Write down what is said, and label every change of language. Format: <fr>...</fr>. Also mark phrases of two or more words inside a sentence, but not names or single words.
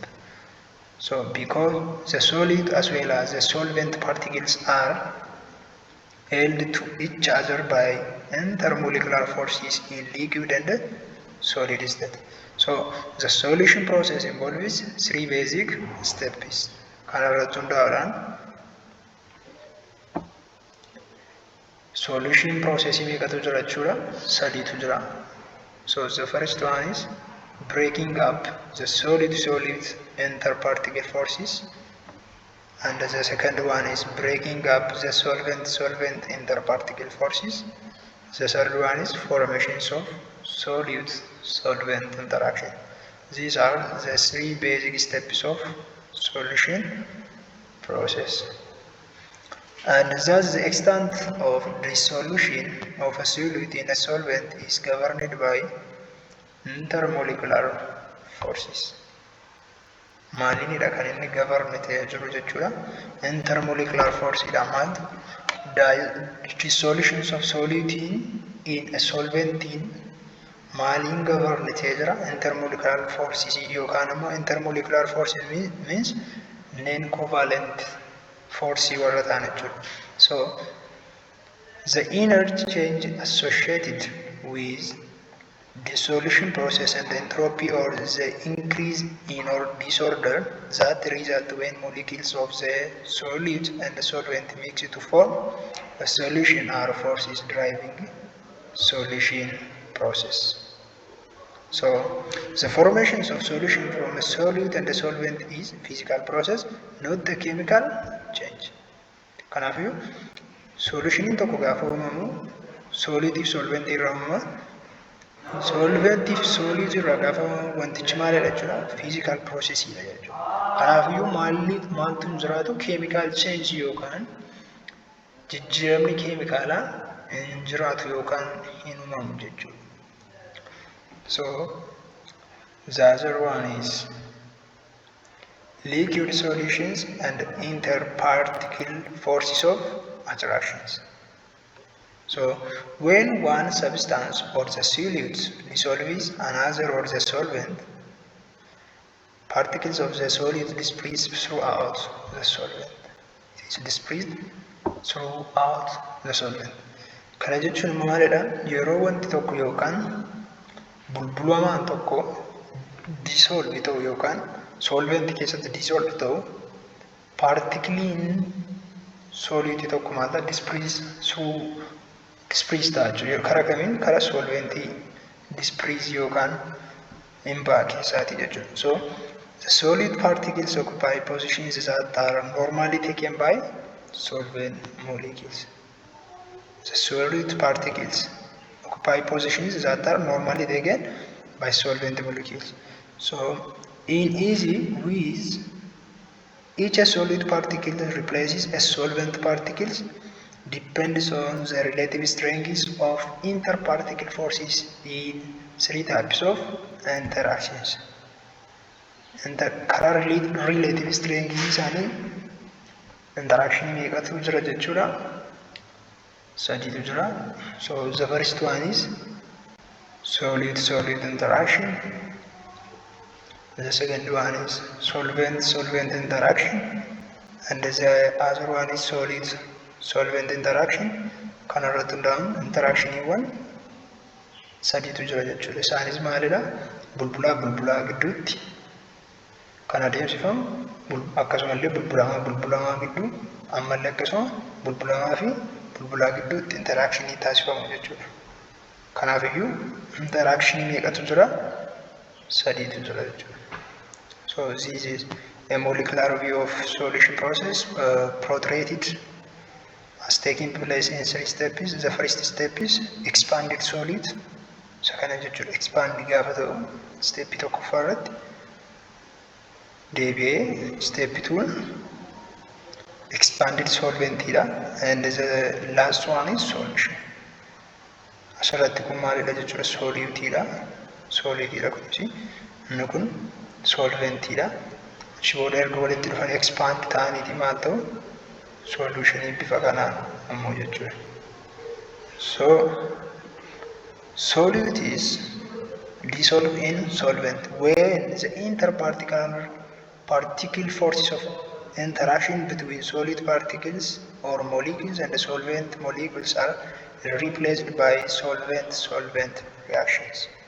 <en>So because the solid as well as the solvent particles are held to each other by intermolecular forces in liquid and solid state. So the solution process involves 3 basic steps. Solution process</en> <om>meeqatu jira jechuudha? 3tu jira.</om> <en>So the first one is breaking up the solid-solid interparticle forces, and the second one is breaking up the solvent-solvent interparticle forces. The third one is formations of solid-solvent interaction. These are the 3 basic steps of solution process. And thus the extent of dissolution of a solid in a solvent is governed by intermolecular forces.</en> <om>Maalinidha kan inni governed ta'ee jiru jechuudha.</om> <en>Intermolecular force</en> <om>dha maal?</om> <en>Dissolutions of solid in a solvent</en> <om>maalin governed ta'ee jira?</om> <en>Intermolecular forces</en> <om>yookaan immoo</om> <en>intermolecular forces means non-covalent force</en> <om>warra ta'an jechuudha.</om> <en>So the energy change associated with dissolution process and the entropy or the increase in or disorder that result when molecules of the solid and the solvent mix to form a solution are forces driving solution process. So the formations of solution from a solid and the solvent is physical process, not the chemical change.</en> <om>Kanaafuu solution tokko gaafa uumamu solid if solvent irraa uumama. Solvent if solid irraa gaafa wantichi maalidha jechuudha?</om> <en>Physical process</en> <om>dha jechuudha. Kanaafuu maaltu jiraatu</om> <en>chemical change</en> <om>yookaan jijjiiramni keemikaalaa hin jiraatu yookaan hin uumamu jechuudha.</om> <en>So the other one is liquid solutions and interparticle forces of attractions. So when one substance or the solid dissolves another or the solvent, particles of the solid disperse throughout the solvent. It is dispersed throughout the solvent.</en> <om>Kana jechuun maalidha? Yeroo wanti tokko yookaan bulbulamaan tokko dissolve ta'u yookaan solvent keessatti dissolve ta'u partikiliin solid tokko maalta disperse ta'a jechuudha. Karaa kamiin? Karaa solventii disperse yookaan himbaa keessaati jechuudha.</om> <en>So the solid particles occupy positions that are normally taken by solvent molecules. The solid particles occupy positions that are normally taken by solvent molecules. So in easy with each solid particle replaces a solvent particle depends on the relative strengths of interparticle forces in three types of interactions. And the current relative strength isaanii interaction</en> <om>meeqatu jira jechuudha. Sadiitu jira.</om> <en>So the first one is solid-solid interaction. The second one is solvent-solvent interaction. And the other one is solid-solvent interaction.</en> <om>Kanarratti hundaa'uun interaction sadiitu jira jechuudha. Isaanis maalidha? Bulbulaa gidduutti kan adeemsifamu akkasumallee bulbulamaa gidduu ammallee akkasuma bulbulamaa fi bulbulaa gidduutti interaction taasifamu jechuudha. Kanaafiyyuu interaction meeqatu jira? Sadiitu jira jechuudha.</om> <en>So this is a molecular view of solution process portrayed as taking place in three steps. The first step is expanded solid.</en> <om>Sakana jechuudha</om> <en>expand</en> <om>gaafa ta'u</om> <en>step</en> <om>tokkoffaa irratti deebi'ee</om> <en>step 2 expanded solvent dha, and the last one is solution.</en> <om>Asirratti kun maalidha jechuudha? Solid dha kunis inni kun solvent dha. Booda erga walitti dhufan expand ta'aniiti maal ta'u solution bifa kanaan ammoo jechuudha.</om> <en>So solute is dissolved in solvent when the interparticle forces of interaction between solid particles or molecules and the solvent molecules are replaced by solvent-solvent reactions.</en>